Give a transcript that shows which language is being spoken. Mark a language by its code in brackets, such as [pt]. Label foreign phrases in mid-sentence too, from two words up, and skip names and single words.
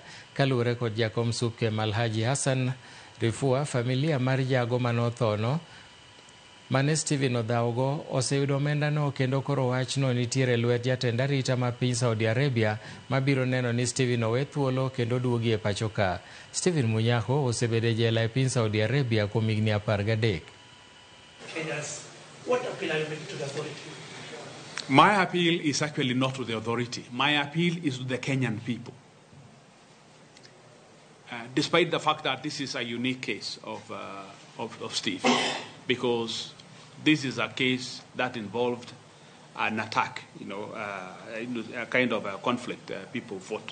[luo] Kaluwore kod jakom SUPKEM Alhaji Hassan Rifua, familia mar jago manothono mane Stephen odhawogo oseyudo omenda no, kendo koro wachno nitiere lwet jatend arita ma piny Saudi Arabia mabiro neno ni Stephen owe thuolo kendo duogi e pacho ka. Stephen Munyako osebedo jela e piny Saudi Arabia kuom higni 13. [en] What appeal are you making to the authority? My appeal is actually not to the authority. My appeal is to the Kenyan people. Despite the fact that this is a unique case of Steve, because this is a case that involved an attack, a kind of a conflict people fought.